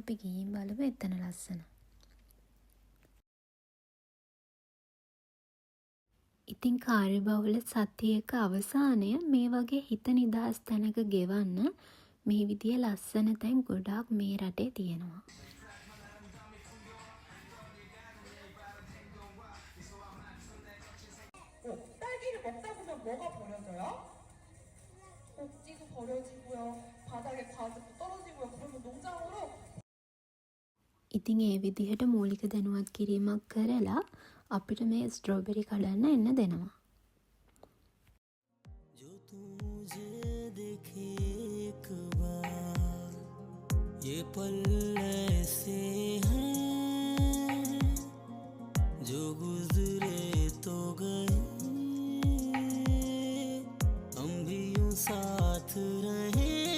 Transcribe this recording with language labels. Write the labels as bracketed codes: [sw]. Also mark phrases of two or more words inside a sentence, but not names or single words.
[si] අපි ගිහින් බලමු එතන ලස්සන. ඉතින් කාර්යබහුල සතියක අවසානය මේ වගේ හිත නිදහස් තැනක ගෙවන්න මේ විදිය ලස්සන තැන් ගොඩාක් මේ රටේ තියෙනවා. [ko] 딸기를 먹다 보면 뭐가 버려져요? 꼭지도 버려지고요. 바닥에 과즙도 떨어지고요. 그러면 농장으로 [si] ඉතින් ඒ විදිහට මූලික දැනුවත් කිරීමක් කරලා අපිට මේ ස්ට්‍රෝබෙරි කඩන්න එන්න දෙනවා. [hi] जो तू मुझे देखे एक बार ये पल ऐसे हैं जो गुजरे तो गए हम भी यूं साथ रहे